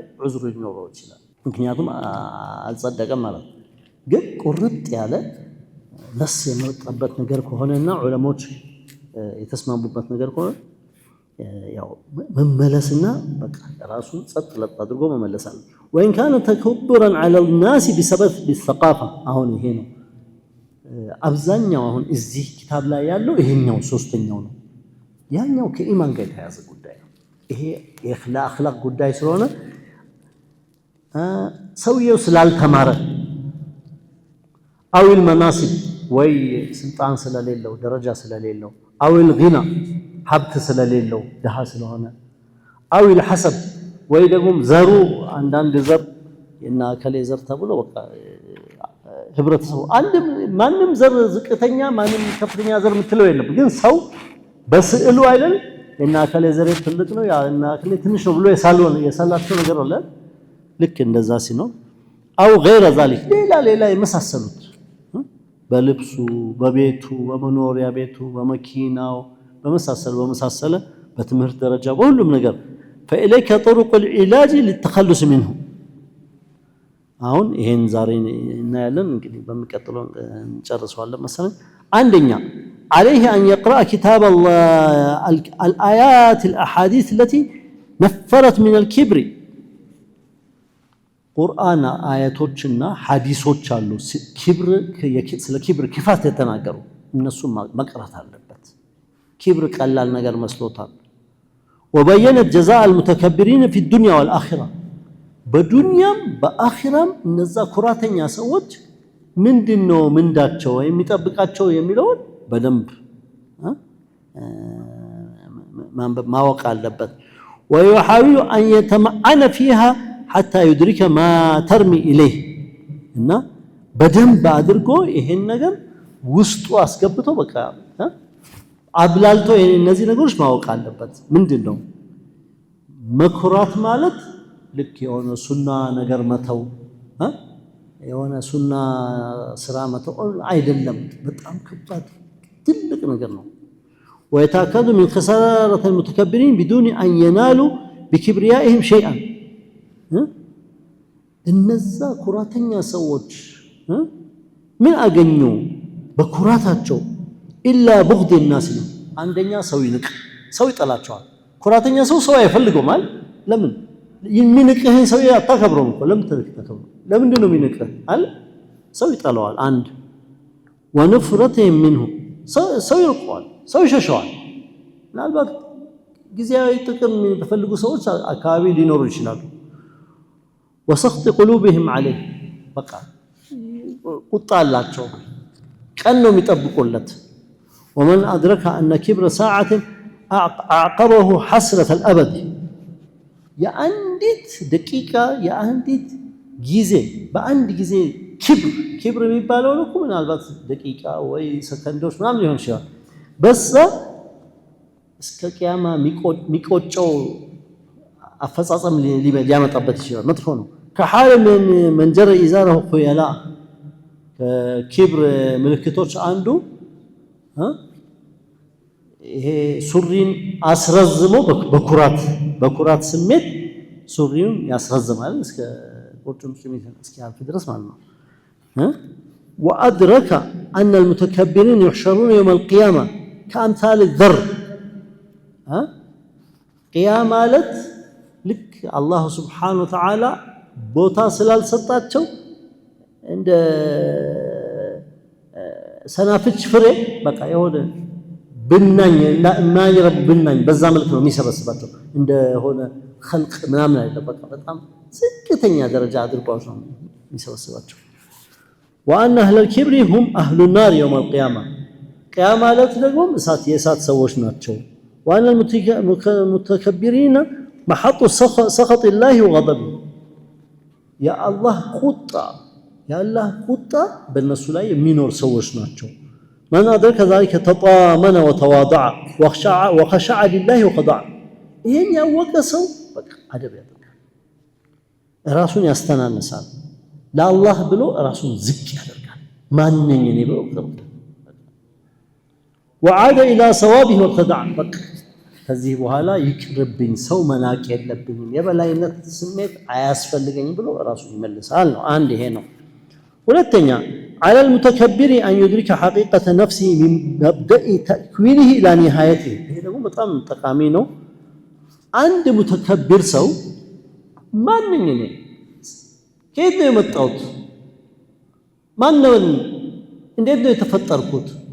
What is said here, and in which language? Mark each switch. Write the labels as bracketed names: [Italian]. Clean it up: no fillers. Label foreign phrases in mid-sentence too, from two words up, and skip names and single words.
[Amharic] ዑዝር ሊኖረው ይችላል ምክንያቱም አልጸደቀም ማለት ግን ቁርጥ ያለ ነስ የመጣበት ነገር ከሆነና ዑለሞች የተስማሙበት ነገር ከሆነ ያው መመለስና በቃ ራሱ ጸጥ ለጥ አድርጎ መመለሳል [Arabic] وإن كان تكبرا على الناس بسبب الثقافة [Amharic] አሁን ይሄ ነው አብዛኛው አሁን እዚህ kitab ላይ ያለው ይሄኛው ሶስተኛው ነው ያኛው ከኢማን ጋር የተያዘ ጉዳይ ነው ይሄ የአኽላቅ ጉዳይ ስለሆነ ሰውየው ስላልተማረ [Arabic] أو المناصب [Amharic] ወይ ስልጣን ስለሌለው ደረጃ ስለሌለው [Arabic] أو الغنى [Amharic] ሀብት ስለሌለው ደሃ ስለሆነ [Arabic] أو الحسب [Amharic] ወይ ደግሞ ዘሩ አንዳንድ ዘር እና ከሌ ዘር ተብሎ በቃ ህብረተሰቡ አንድ ማንም ዘር ዝቅተኛ ማንም ከፍተኛ ዘር ምትለው የለም ግን ሰው በስዕሉ አይደል እና ከሌ ዘር ትልቅ ነው እና ከሌ ትንሽ ነው ብሎ የሳላቸው ነገር አለ ልክ እንደዛ ሲኖር [Arabic] أو غير ذلك [Amharic] ሌላ የመሳሰሉት በልብሱ በቤቱ በመኖሪያ ቤቱ በመኪናው በመሳሰለ በትምህርት ደረጃ በሁሉም ነገር [Arabic] فإليك طرق العلاج للتخلص منه [Amharic] አሁን ይሄን ዛሬ እናያለን እንግዲህ በሚቀጥለው እንጨርሰዋለን መሰለኝ አንደኛ [Arabic] عليه أن يقرأ كتاب الله الآيات الأحاديث التي نفرت من الكبر [Amharic] ቁርአን አያቶችና ሐዲሶች አሉ ክብር ስለ ክብር ክፋት የተናገሩ እነሱ መቅራት አለበት ክብር ቀላል ነገር መስሎታል [Arabic] وبينت جزاء المتكبرين في الدنيا والآخرة [Amharic] በዱንያም በአኺራም እነዛ ኩራተኛ ሰዎች ምንድነው ምንዳቸው የሚጠብቃቸው የሚለው በደንብ ማወቅ አለበት [Arabic] ويحاول أن يتمعن فيها حتى يدرك ما ترمي إليه [Amharic] እና በደንብ አድርጎ ይሄን ነገር ውስጡ አስገብቶ በቃ አብላልቶ እነዚህ ነገሮች ማወቅ አለበት ምንድነው መኩራት ማለት ልክ የሆነ ሱና ነገር መተው የሆነ ሱና ስራ መተው አይደለም በጣም ከባድ ትልቅ ነገር ነው [Arabic] ويتأكد من خسارة المتكبرين بدون أن ينالوا بكبريائهم شيئا [Amharic] እነዛ ኩራተኛ ሰዎች ምን አገኙ በኩራታቸው [Arabic] إلى بغض الناس [Amharic] አንደኛ ሰው ይንቅ ሰው ይጠላቸዋል ኩራተኛ ሰው አይፈልገው ማለት ለምን የሚንቅህን ሰው አታከብረውም እኮ ለምን ተከብረው ለምንድን ነው የሚንቅህ አለ ሰው ይጠላዋል አንድ [Arabic] ونفرة منه [Amharic] ሰው ይርቀዋል ሰው ይሸሸዋል ምናልባት ጊዜያዊ ጥቅም በፈልጉ ሰዎች አካባቢ ሊኖሩ ይችላሉ [Arabic] وسخط قلوبهم عليه بقى [Amharic] ቁጣ አላቸው ቀን ነው የሚጠብቁለት [Arabic] ومن أدرك أن كبر ساعة أعقبه حسرة الأبد [Amharic] የአንዲት ደቂቃ የአንዲት ጊዜ በአንድ ጊዜ ክብር የሚባለው ነው ምናልባት ደቂቃ ወይ ሰከንዶች ምናምን ሊሆን ይችላል በዛ እስከ ቂያማ ሚቆጨው አፈጻጸም ሊያመጣበት ይችላል መጥፎ ነው ከሐል [Arabic] من جر إزاره خيلاء كبر [Amharic] ምልክቶች አንዱ ይሄ ሱሪን አስረዝሞ በኩራት ስሜት ሱሪውን ያስረዝማል እስከ ቁርጭምጭሚት እስኪያልፍ ድረስ ማለት ነው [Arabic] وأدرك أن المتكبرين يحشرون يوم القيامة كأمثال الذر قيامة لك [Amharic] አላህ [Arabic] سبحانه وتعالى [Amharic] ቦታ ስላልሰጣቸው እንደ ሰናፍጭ ፍሬ በቃ የሆነ ብናኝ የማይረብ ብናኝ በዛ መልክ ነው የሚሰበስባቸው እንደሆነ خلق ምናምን አይደለም በቃ በጣም ዝቅተኛ ደረጃ አድርጓው ነው የሚሰበስባቸው [Arabic] وان اهل الكبر هم اهل النار يوم القيامه قيامه [Amharic] ማለት ደግሞ የእሳት ሰዎች ናቸው [Arabic] وان المتكبرين محط سخط الله وغضبه يا الله [Amharic] ቁጣ በእነሱ ላይ የሚኖር ሰዎች ናቸው [Arabic] من أدرك ذلك تطامن وتواضع وخشع لله وخضع [Amharic] ይሄን ያወቀ ሰው በቃ አደብ ያደርጋል ራሱን ያስተናንሳል ለአላህ ብሎ ራሱን ዝቅ ያደርጋል ማንነኝ እኔ ብሎ [Arabic] وعاد الى صوابه وابتدع [Amharic] በቃ ከዚህ በኋላ ይቅርብኝ ሰው መናቅ የለብኝም የበላይነት ስሜት አያስፈልገኝም ብሎ ራሱን ይመልሳል ነው አንድ ይሄ ነው ሁለተኛ [Arabic] على المتكبر أن يدرك حقيقة نفسه من مبدأ تكوينه إلى نهايته [Amharic] ይሄ ደግሞ በጣም ጠቃሚ ነው አንድ ሙተከብር ሰው ማንኝ ነኝ ከየት ነው የመጣሁት ማን ነው እንዴት ነው የተፈጠርኩት